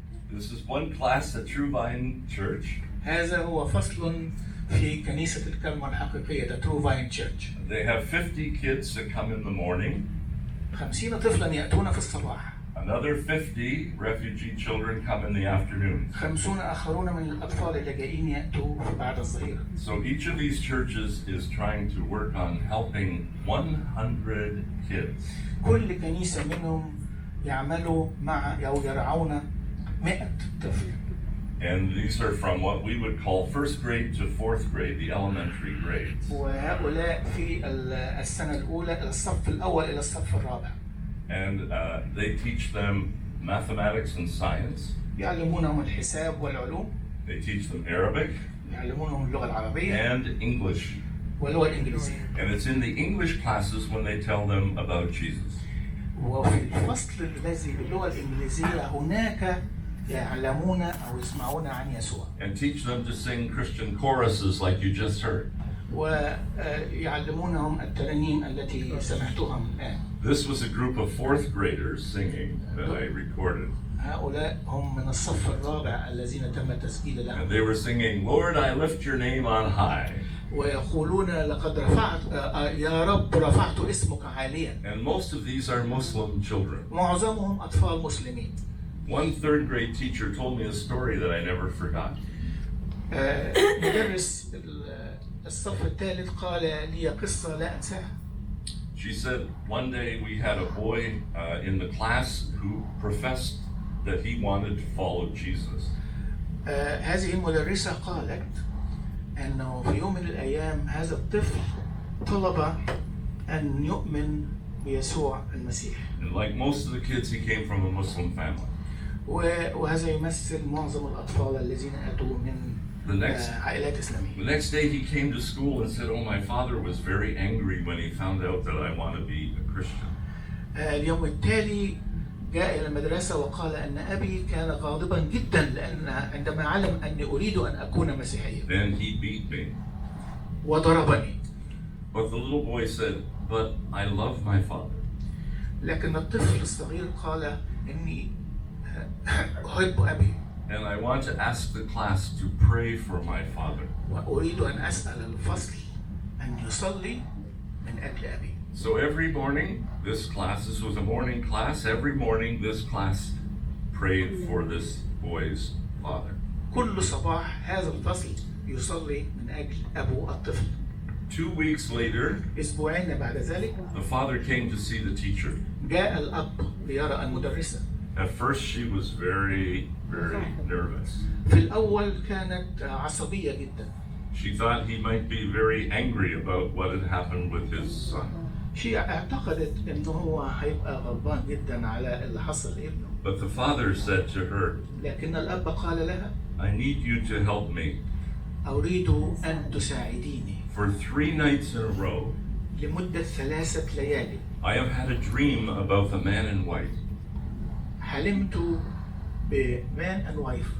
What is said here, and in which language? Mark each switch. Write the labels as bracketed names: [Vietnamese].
[English] This is one class at True Vine Church. [Arabic] هذا هو فصل في كنيسة الكرمة الحقيقية the True Vine Church. [English] They have 50 kids that come in the morning. [Arabic] 50 طفلا يأتون في الصباح. [English] Another 50 refugee children come in the afternoon. [Arabic] 50 آخرون من الأطفال اللاجئين يأتوا بعد الظهيرة. [English] So each of these churches is trying to work on helping 100 kids. [Arabic] كل كنيسة منهم يعملوا مع أو يرعون 100 طفل. [English] And these are from what we would call first grade to fourth grade, the elementary grades. [Arabic] وهؤلاء في السنة الأولى إلى الصف الأول إلى الصف الرابع. [English] And they teach them mathematics and science. [Arabic] يعلمونهم الحساب والعلوم. [English] They teach them Arabic [Arabic] يعلمونهم اللغة العربية [English] and English. [Arabic] واللغة الإنجليزية. [English] And it's in the English classes when they tell them about Jesus. [Arabic] وفي الفصل الذي باللغة الإنجليزية هناك يعلمون أو يسمعون عن يسوع. [English] And teach them to sing Christian choruses like you just heard. [Arabic] ويعلمونهم الترانيم التي سمعتها الآن. [English] This was a group of fourth graders singing that I recorded. [Arabic] هؤلاء هم من الصف الرابع الذين تم التسجيل لهم. [English] And they were singing, Lord, I lift your name on high. [Arabic] ويقولون لقد رفعت يا رب رفعت اسمك عاليا. [English] And most of these are Muslim children. [Arabic] معظمهم أطفال مسلمين. [English] One third grade teacher told me a story that I never forgot. [Arabic] مدرس الصف الثالث قال لي قصة لا أنساها. [English] She said one day we had a boy in the class who professed that he wanted to follow Jesus. [Arabic] هذه المدرسة قالت أنه في يوم من الأيام هذا الطفل طلب أن يؤمن بيسوع المسيح. [English] And like most of the kids, he came from a Muslim family. [Arabic] وهذا يمثل معظم الأطفال الذين أتوا من عائلات إسلامية. [English] The next day he came to school and said, "Oh, my father was very angry when he found out that I want to be a Christian." [Arabic] اليوم التالي جاء إلى المدرسة وقال أن أبي كان غاضبا جدا لأن عندما علم أني أريد أن أكون مسيحيا. [English] Then he beat me. [Arabic] وضربني. [English] But the little boy said, "But I love my father." [Arabic] لكن الطفل الصغير قال إني أحب أبي. [English] And I want to ask the class to pray for my father. [Arabic] وأريد أن أسأل الفصل أن يصلي من أجل أبي. [English] So every morning, this was a morning class. Every morning, this class prayed for this boy's father. [Arabic] كل صباح هذا الفصل يصلي من أجل أبو الطفل. [English] 2 weeks later, [Arabic] أسبوعين بعد ذلك [English] the father came to see the teacher. [Arabic] جاء الأب ليرى المدرسة. [English] At first, she was very, very nervous. [Arabic] في الأول كانت عصبية جدا. [English] She thought he might be very angry about what had happened with his son. [Arabic] شيء اعتقدت إنه هو هيبقى غضبان جدا على اللي حصل لابنه. [English] But the father said to her, [Arabic] لكن الأب قال لها [English] "I need you to help me." [Arabic] أريد أن تساعديني. [English] For 3 nights in a row, [Arabic] لمدة 3 ليالي. [English] I have had a dream about the man in white. [Arabic] حلمت بمان [English] and wife.